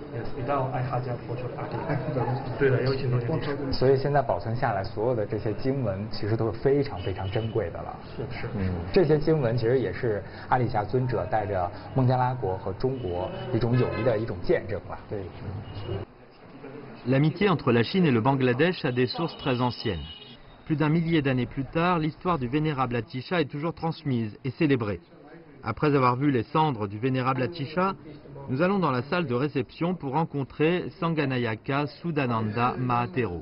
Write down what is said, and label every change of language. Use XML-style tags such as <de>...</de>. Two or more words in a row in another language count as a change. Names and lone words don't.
<zh>对的，有1000多年历史。所以现在保存下来，所有的这些经文其实都是非常非常珍贵的了。是。这些经文其实也是阿底峡尊者带着孟加拉国和中国一种友谊的一种见证了。对。</zh> <fr>L'amitié entre la Chine et le Bangladesh a des sources très anciennes. Plus d'un millier d'années plus tard, l'histoire du vénérable Atisha est toujours transmise et célébrée. Après avoir vu les cendres du vénérable Atisha, nous allons dans la salle de réception pour rencontrer Sanganayaka Sudananda Mahatero.</fr>